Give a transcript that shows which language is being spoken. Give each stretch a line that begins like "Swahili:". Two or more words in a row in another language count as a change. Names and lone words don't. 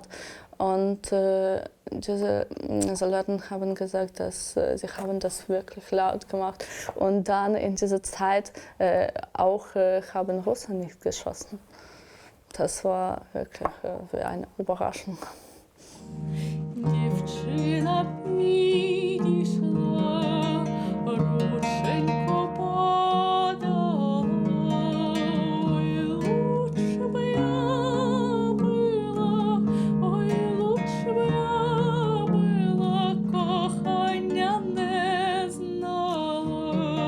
German: Und diese Soldaten haben gesagt, dass sie haben das wirklich laut gemacht. Und dann in dieser Zeit auch haben Russen nicht geschossen. Das war wirklich eine Überraschung.
Ukrainian: Дівчина підійшла, рученько подала. Ой, лучше б я била, ой, лучше б я била, кохання не знала.